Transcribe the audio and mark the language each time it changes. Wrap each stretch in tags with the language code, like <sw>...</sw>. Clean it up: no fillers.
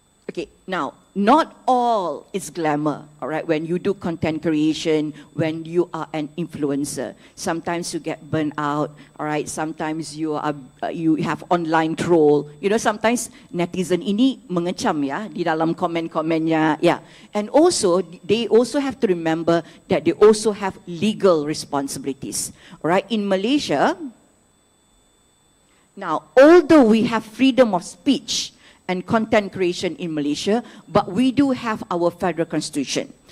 <en>Okay, now, not all is glamour, all right, when you do content creation, when you are an influencer. Sometimes you get burnt out, all right, sometimes you have online troll. You know, sometimes</en> <id>netizen ini mengecam ya, di dalam komen-komennya,</id> <en>yeah. And also, they also have to remember that they also have legal responsibilities, all right. In Malaysia, now, although we have freedom of speech and content creation in Malaysia, but we do have our federal constitution.</en>